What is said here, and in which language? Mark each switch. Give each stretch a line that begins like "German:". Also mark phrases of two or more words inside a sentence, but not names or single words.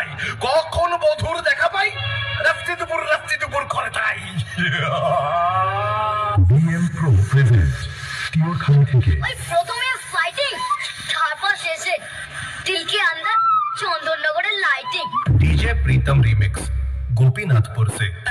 Bangla: কখন বধুর দেখা পাই, রাত্রি দুপুর করে তাই। প্রথমে ফাইটিং, তারপর শেষে
Hindi: दिल के अंदर
Bangla: चंदननगरेর লাইটিং।
Hindi: डीजे प्रीतम रिमिक्स, गोपीनाथपुर से।